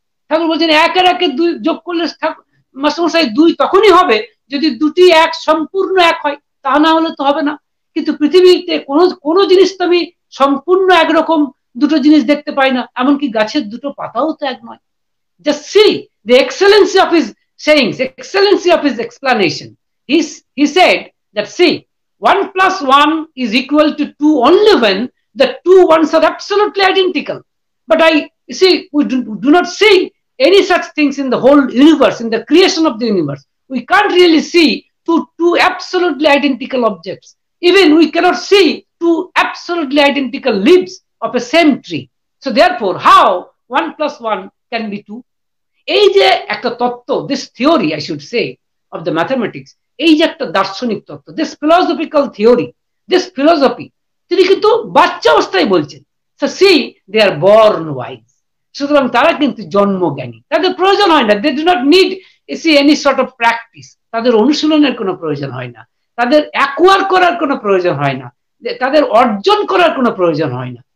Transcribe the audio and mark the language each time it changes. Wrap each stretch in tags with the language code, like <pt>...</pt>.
<bn>ঠাকুর বলছেন 1 আর 1 2 যোগ করলে মাস্টারমশাই 2 তখনই হবে যদি দুটি এক সম্পূর্ণ এক হয়, তা না হলে তো হবে না। কিন্তু পৃথিবীতে কোনো জিনিস তো আমি সম্পূর্ণ একরকম দুটো জিনিস দেখতে পাই না, এমনকি গাছের দুটো পাতাও তো এক নয়।</bn> <en>Just see the excellency of his sayings, excellency of his explanation. He said that, see, 1 plus 1 is equal to 2 only when the two ones are absolutely identical. But we do not see any such things in the whole universe, in the creation of the universe. We can't really see two absolutely identical objects. Even we cannot see 2 absolutely identical leaves of a same tree. So therefore, how 1 plus 1 can be 2?</en> <bn>এই যে একটা তত্ত্ব,</bn> <en>this theory I should say of the mathematics,</en> <bn>এই যে একটা দার্শনিক তত্ত্ব,</bn> <en>this philosophical theory, this philosophy,</en> <bn>তিনি কিন্তু বাচ্চা অবস্থায় বলছেন।</bn> <en>so see they are born wise,</en> <bn>সুতরাং তারা কিন্তু জন্মজ্ঞানী, তাদের প্রয়োজন হয় না,</bn> <en>they do not need any sort of practice,</en> <bn>তাদের অনুশীলনের কোনো প্রয়োজন হয় না, তাদের অ্যাকোয়ার করার কোনো প্রয়োজন হয় না, তাদের অর্জন করার কোনো প্রয়োজন হয় না।</bn>